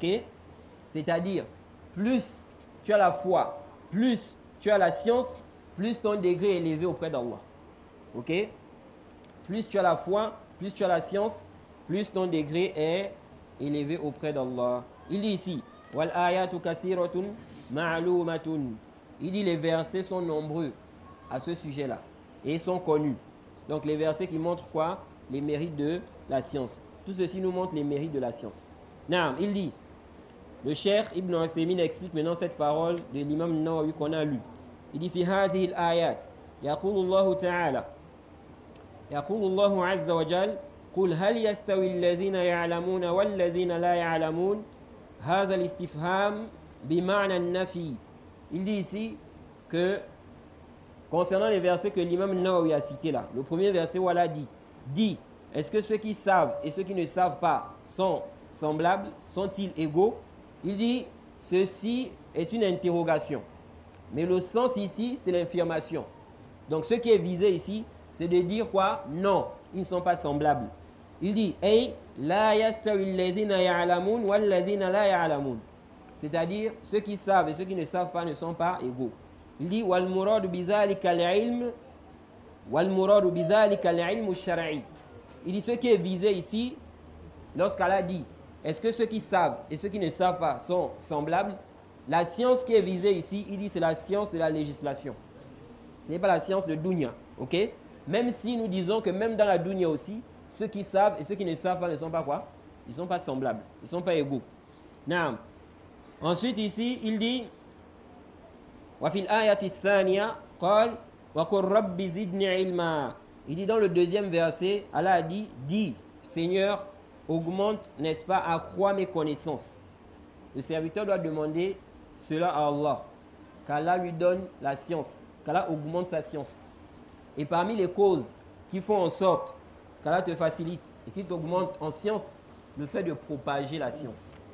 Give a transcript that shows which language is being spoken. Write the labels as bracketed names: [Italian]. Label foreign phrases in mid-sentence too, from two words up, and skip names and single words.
[French] C'est-à-dire, plus tu as la foi, plus tu as la science, plus ton degré est élevé auprès d'Allah. Ok? Plus tu as la foi, plus tu as la science, plus ton degré est élevé auprès d'Allah. Il dit ici, [Arabic] والآيات كثيرة معلومة. [French] Il dit les versets sont nombreux à ce sujet-là et sont connus. Donc les versets qui montrent quoi? Les mérites de la science. Tout ceci nous montre les mérites de la science. Naam, il dit, le Cheikh Ibn Uthaymin explique maintenant cette parole de l'imam Nawawi qu'on a lu. Il dit, [Arabic] في هذه الآيات يقول الله تعالى يقول الله عز وجل, قل هل يستوي الذين يعلمون والذين لا يعلمون هذا الاستفهام بمعنى النفي. [French] Il dit ici que concernant les versets que l'imam Nawawi a cités là, le premier verset où Allah dit, est-ce que ceux qui savent et ceux qui ne savent pas sont semblables, sont-ils égaux? Il dit, ceci est une interrogation. Mais le sens ici, c'est l'affirmation. Donc ce qui est visé ici, c'est de dire quoi? Non, ils ne sont pas semblables. Il dit, hey, [Arabic] لا يستوي الذين يعلمون والذين لا يعلمون. [French] C'est-à-dire, ceux qui savent et ceux qui ne savent pas ne sont pas égaux. Il dit, [Arabic] والمراد بذلك العلم الشرعي. [French] Il dit, ce qui est visé ici, lorsqu'Allah dit, est-ce que ceux qui savent et ceux qui ne savent pas sont semblables? La science qui est visée ici, il dit, c'est la science de la législation. Ce n'est pas la science de dunya, ok? Même si nous disons que même dans la dunya aussi, ceux qui savent et ceux qui ne savent pas ne sont pas quoi? Ils ne sont pas semblables, ils ne sont pas égaux. Naam. Ensuite ici, il dit, [Arabic] وفي الآية الثانية قال وقل رب زدني علما. [French] Il dit dans le deuxième verset, Allah a dit, dis, Seigneur, augmente, n'est-ce pas, accroît mes connaissances. Le serviteur doit demander cela à Allah, qu'Allah lui donne la science, qu'Allah augmente sa science. Et parmi les causes qui font en sorte qu'Allah te facilite et qui t'augmente en science, le fait de propager la science.